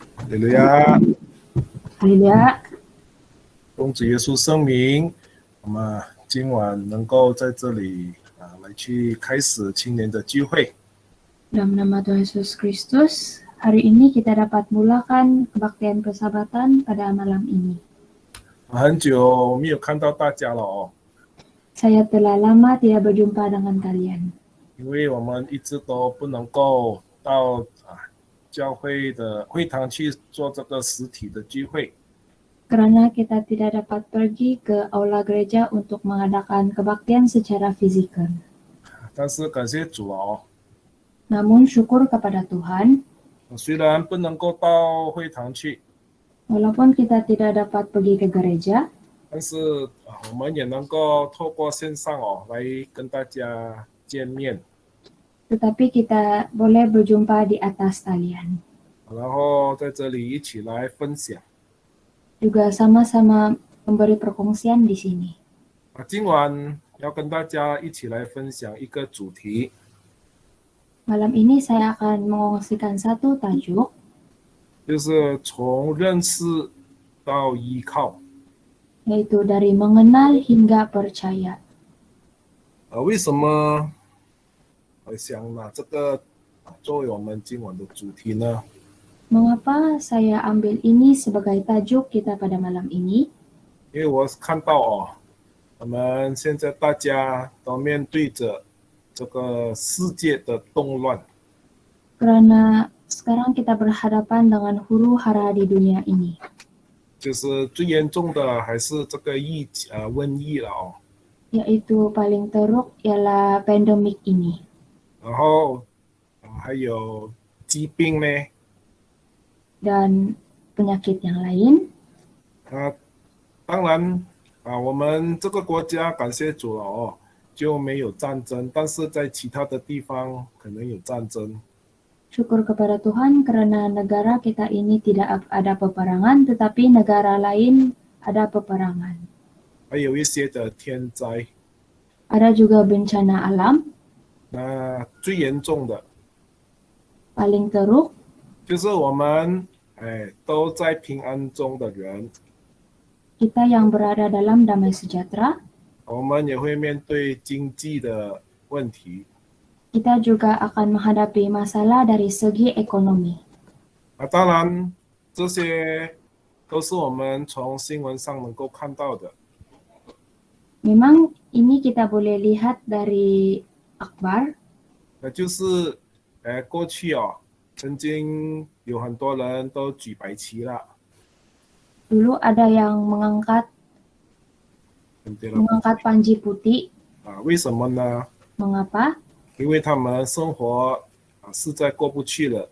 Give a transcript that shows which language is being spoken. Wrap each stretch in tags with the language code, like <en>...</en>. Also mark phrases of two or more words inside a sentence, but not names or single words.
<zh>哈利路亚，哈利路亚，奉主耶稣圣名，我们今晚能够在这里来去开始青年的聚会。</zh> <ms>dalam nama Tuhan Yesus Kristus, hari ini kita dapat mulakan kebaktian persahabatan pada malam ini.</ms> <zh>很久没有看到大家了哦，</zh> <ms>Saya telah lama tidak berjumpa dengan kalian,</ms> <zh>因为我们一直都不能够到教会的会堂去做这个实体的聚会，</zh> <ms>karena kita tidak dapat pergi ke aula gereja untuk mengadakan kebaktian secara fisikal.</ms> <zh>但是感谢主哦，</zh> <ms>Namun syukur kepada Tuhan,</ms> <zh>虽然不能够到会堂去，</zh> <ms>walaupun kita tidak dapat pergi ke gereja,</ms> <zh>但是我们也能够透过线上哦来跟大家见面，</zh> <ms>tetapi kita boleh berjumpa di atas talian.</ms> <zh>然后在这里一起来分享。</zh> <ms>Juga sama-sama memberi perkongsian di sini.</ms> <zh>今晚要跟大家一起来分享一个主题，</zh> <ms>Malam ini saya akan mengongsikan satu tajuk,</ms> <zh>就是从认识到依靠。</zh> <ms>yaitu dari mengenal hingga percaya.</ms> <zh>为什么我想拿这个作为我们今晚的主题呢？</zh> <ms>Mengapa saya ambil ini sebagai tajuk kita pada malam ini?</ms> <zh>因为我看到哦，我们现在大家都面对着这个世界的动乱，</zh> <ms>Karena sekarang kita berhadapan dengan huru-hara di dunia ini.</ms> <zh>就是最严重的还是这个瘟疫了哦。</zh> <ms>Yaitu paling teruk ialah pandemik ini.</ms> <zh>然后还有疾病呢，</zh> <ms>Dan penyakit yang lain.</ms> <zh>当然我们这个国家感谢主了哦，就没有战争，但是在其他的地方可能有战争。</zh> <ms>Syukur kepada Tuhan karena negara kita ini tidak ada peperangan, tetapi negara lain ada peperangan.</ms> <zh>还有一些的天灾，</zh> <ms>Ada juga bencana alam.</ms> <zh>那最严重的</zh> <ms>Paling teruk</ms> <zh>就是我们都在平安中的人，</zh> <ms>kita yang berada dalam damai sejahtera.</ms> <zh>我们也会面对经济的问题。</zh> <ms>Kita juga akan menghadapi masalah dari segi ekonomi.</ms> <zh>当然这些都是我们从新闻上能够看到的。</zh> <ms>Memang ini kita boleh lihat dari akhbar.</ms> <zh>那就是过去曾经有很多人都举白旗了，</zh> <ms>Dulu ada yang mengangkat panji putih.</ms> <zh>为什么呢？</zh> <ms>Mengapa?</ms> <zh>因为他们生活实在过不去了。</zh>